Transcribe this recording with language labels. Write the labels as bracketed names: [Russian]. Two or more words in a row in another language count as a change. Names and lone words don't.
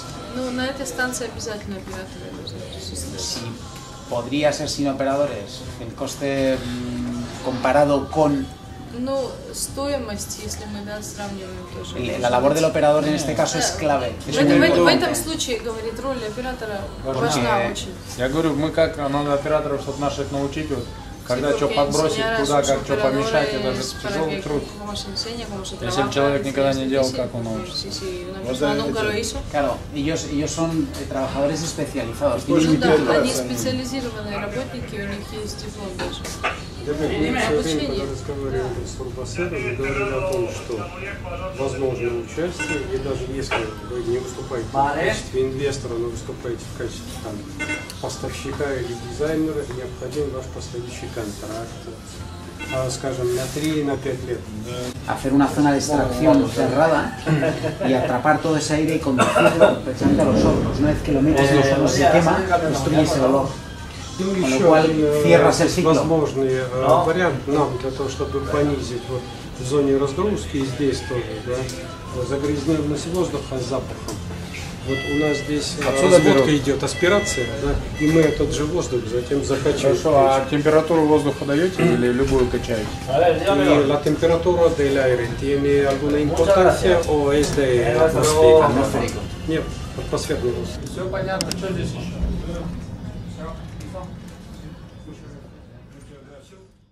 [Russian] Ну, на этой станции обязательно операторы должны присутствовать. [Spanish] Si podría ser sin operadores, el coste comparado con [Russian] Ну, стоимость, если мы сравниваем тоже. [Spanish] la labor del operador en este caso es clave. Es muy [Russian] В [Spanish] importante. [Russian] этом случае, говорит, роль оператора важна очень. Я говорю, мы как надо операторов, чтобы наших научить, вот, когда что подбросить, куда, как что помешать, это же тяжелый труд. Если человек никогда не делал, как он научится? [Spanish] Claro, ellos son trabajadores especializados. [Russian] Они специализированные работники, у них есть диплом даже. Я мы все время, когда разговаривали с турбосером, мы говорили о том, что возможно участие, и даже если вы не выступаете в качестве инвестора, но выступаете в качестве там, поставщика или дизайнера, необходим ваш последующий контракт, скажем, на 3 на 5 лет. [Spanish] Hacer una zona de extracción cerrada y atrapar todo ese aire y conducirlo precisamente a los hornos. Una vez que lo metes en los hornos se quema, destruyes el olor. Con lo cual cierras el ciclo. [Russian] Возможный вариант нам для того, чтобы понизить вот в зоне разгрузки и здесь тоже, да, загрязненность воздуха с запахом. Вот у нас здесь разводка идет, аспирация, да, и мы этот же воздух затем закачиваем. Хорошо, а температуру воздуха даете или любую качаете? [Spanish] Y la temperatura del aire tiene alguna importancia o es de atmosférico? [Russian] Нет, атмосферный воздух. Все понятно, что здесь еще? Все.